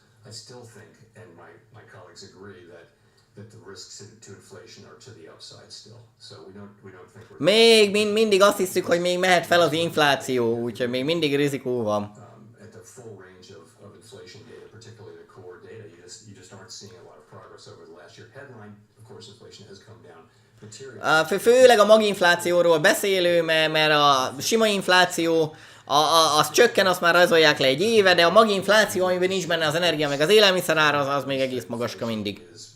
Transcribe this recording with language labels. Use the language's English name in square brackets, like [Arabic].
[English] I still think, and my colleagues agree, that the risks to inflation are to the upside still. So we don't think we're... [Hungarian] Még mindig azt hiszük, hogy még mehet fel az infláció, úgyhogy még mindig rizikó van. [English] At the full range of inflation data, particularly the core data, you just aren't seeing a lot of progress over the last year. Headline, of course, inflation has come down materially. [Hungarian] Főleg a maginflációról beszélő, mert a sima infláció az csökken, azt már rajzolják le egy éve, de a maginfláció, amiben nincs benne az energia meg az élelmiszer ára, az még egész magaska mindig.